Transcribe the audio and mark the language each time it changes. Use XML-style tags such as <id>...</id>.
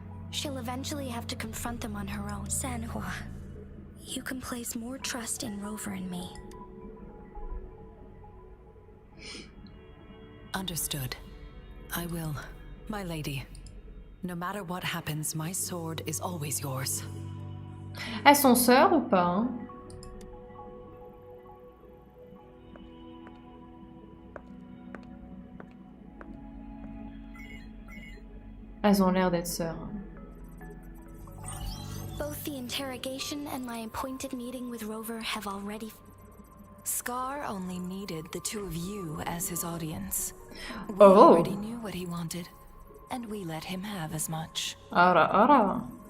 <en>She'll eventually have to confront them on her own. Sanhua, you can place more trust in Rover and me. Understood. I will. My lady. No matter what happens, my sword is always yours.</en> <fr>Elles sont sœurs ou pas hein? Elles ont l'air d'être sœurs.</fr> <en>Both the interrogation and my appointed meeting with Rover have already... Scar only needed the two of you as his audience. We Oh. already knew what he wanted, and we let him have as much.</en> <ja>Ara ara.</ja>